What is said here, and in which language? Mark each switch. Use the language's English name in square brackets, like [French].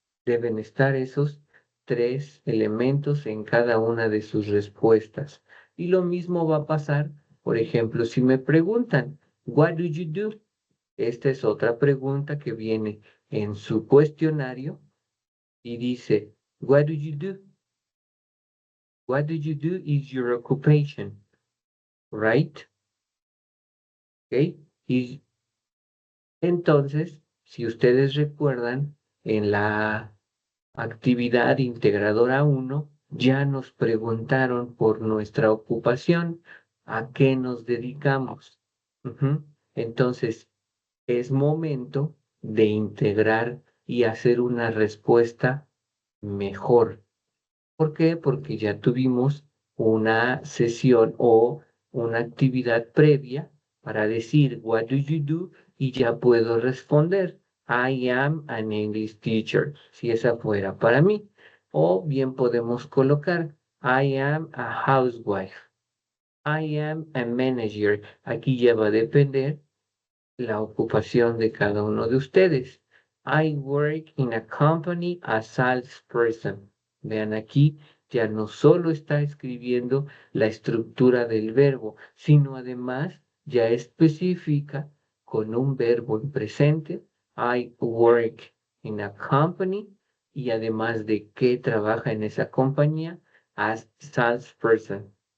[Spanish] Deben estar esos 3 elementos en cada una de sus respuestas. Y lo mismo va a pasar, por ejemplo, si me preguntan, [English] what do you do? [Spanish] Esta es otra pregunta que viene en su cuestionario y dice, [English] what do you do? What do you do is your occupation, right? ¿Ok? [Spanish] Y entonces, si ustedes recuerdan, en la actividad integradora 1, ya nos preguntaron por nuestra ocupación, a qué nos dedicamos. Entonces, es momento de integrar y hacer una respuesta mejor. ¿Por qué? Porque ya tuvimos una sesión o una actividad previa para decir, [English] what do you do? [Spanish] Y ya puedo responder, [English] I am an English teacher, [Spanish] si esa fuera para mí. O bien podemos colocar, [English] I am a housewife, I am a manager. [Spanish] Aquí ya va a depender la ocupación de cada uno de ustedes. [English] I work in a company as salesperson. [Spanish] Vean aquí, ya no solo está escribiendo la estructura del verbo, sino además ya especifica con un verbo en presente. [English] I work in a company [Spanish] y además de que trabaja en esa compañía [English] as salesperson.